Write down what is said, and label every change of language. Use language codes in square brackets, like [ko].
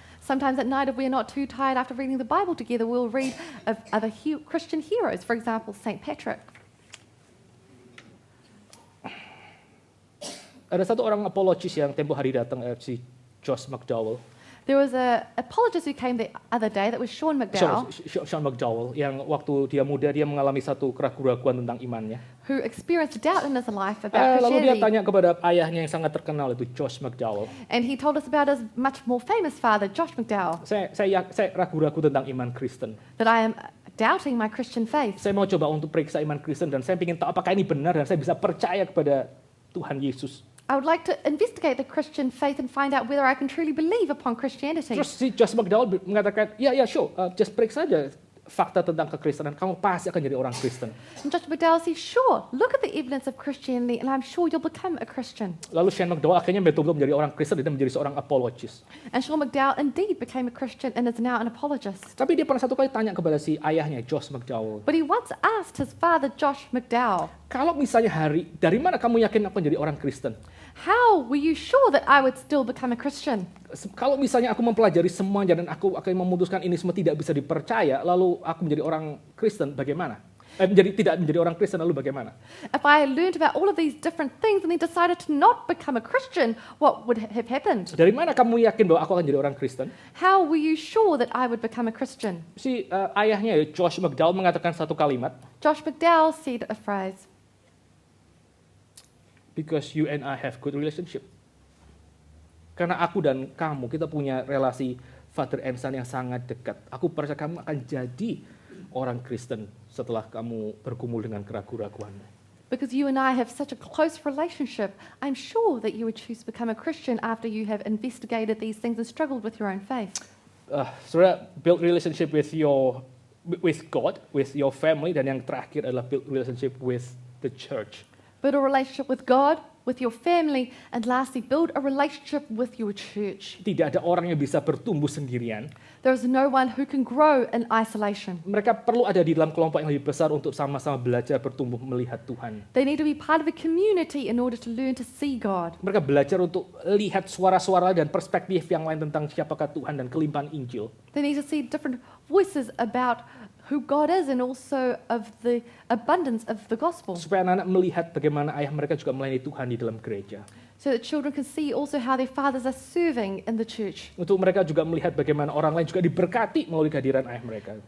[en] Sometimes at night, if we're not too tired after reading the Bible together, we'll read of other Christian heroes, for example, St. Patrick. [id] Ada satu orang apologis yang tempo hari datang, si Josh McDowell. [en] There was an apologist who came the other day, that was Sean McDowell, [id] Sean McDowell, yang waktu dia muda dia mengalami satu keraguan tentang imannya. [en] who experienced doubt in his life about [id] Lalu dia [en] Christianity. [id] tanya kepada ayahnya yang sangat terkenal itu Josh McDowell. [en] And he told us about his much more famous father, Josh McDowell, [id] Saya ragu-ragu tentang iman Kristen. [en] that I am doubting my Christian faith. [id] Saya mau coba untuk periksa iman Kristen dan saya ingin tahu apakah ini benar dan saya bisa percaya kepada Tuhan Yesus. [en] I would like to investigate the Christian faith and find out whether I can truly believe upon Christianity. [id] Terus si Josh McDowell mengatakan, ya [en] sure, just [id] periksa saja fakta tentang kekristenan, kamu pasti akan jadi orang Kristen. [en] And Josh McDowell says, sure, look at the evidence of Christianity and I'm sure you'll become a Christian. [id] Lalu Sean McDowell akhirnya betul-betul menjadi orang Kristen dan menjadi seorang apologis. [en] And Sean McDowell indeed became a Christian and is now an apologist. [id] Tapi dia pernah satu kali tanya kepada si ayahnya, Josh McDowell, [en] But he once asked his father, Josh McDowell, [id] kalau misalnya dari mana kamu yakin aku menjadi orang Kristen? [en] how were you sure that I would still become a Christian? [id] Kalau misalnya aku mempelajari semuanya dan aku akan memutuskan ini semua tidak bisa dipercaya, lalu aku menjadi orang Kristen, bagaimana? Tidak menjadi orang Kristen, lalu bagaimana? [en] If I learned about all of these different things and then decided to not become a Christian, what would have happened? [id] Dari mana kamu yakin bahwa aku akan jadi orang Kristen? [en] How were you sure that I would become a Christian? [id] Si ayahnya, Josh McDowell, mengatakan satu kalimat, [en] Josh McDowell said a phrase, because you and I have good relationship. [id] Karena aku dan kamu, kita punya relasi [en] father and son [id] yang sangat dekat. Aku percaya kamu akan jadi orang Kristen setelah kamu bergumul dengan keraguan-keraguan. [en] because you and I have such a close relationship, I'm sure that you would choose to become a Christian after you have investigated these things and struggled with your own faith. [id] Saudara, [en] build relationship with God, with your family, [id] dan yang terakhir adalah [en] build relationship with the church. Build a relationship with God, with your family, and lastly, build a relationship with your church. [id] Tidak ada orang yang bisa bertumbuh sendirian. [en] There is no one who can grow in isolation. [id] Mereka perlu ada di dalam kelompok yang lebih besar untuk sama-sama belajar bertumbuh melihat Tuhan. [en] They need to be part of a community in order to learn to see God. [id] Mereka belajar untuk lihat suara-suara dan perspektif yang lain tentang siapakah Tuhan dan kelimpahan Injil. [en] They need to see different voices about who God is and also of the abundance of the gospel. [id] Supaya anak-anak melihat bagaimana ayah mereka juga melayani Tuhan di dalam gereja. [en] So that children can see also how their fathers are serving in the church. [id] Untuk mereka juga melihat bagaimana orang lain juga diberkati melalui kehadiran ayah mereka.